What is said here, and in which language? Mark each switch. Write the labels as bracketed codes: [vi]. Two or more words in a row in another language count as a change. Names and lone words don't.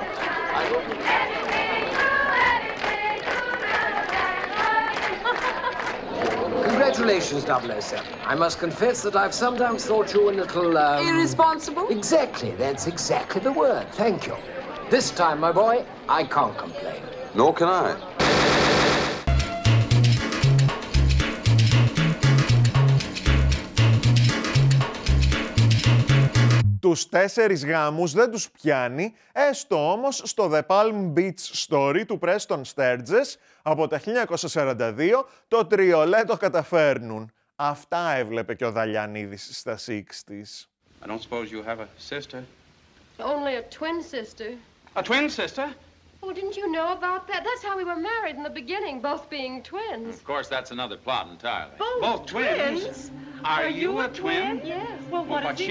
[en] Congratulations, 007. I must confess that I've sometimes thought you a little, Irresponsible? Exactly, that's exactly the word. Thank you. This time, my boy, I can't complain. Nor can I. [el] Τους 4 γάμους δεν τους πιάνει, έστω όμως στο The Palm Beach Story του Preston Sturges από τα 1942 το τριολέ το καταφέρνουν. Αυτά έβλεπε και ο Δαλιανίδης στα 60's. [en] I don't suppose you have a sister? Only a twin sister. A twin sister? Oh, didn't you know about that? That's how we were married in the beginning, both being twins. Of course, that's another plot entirely. Both twins? Are you a twin? Yes. Well, what's he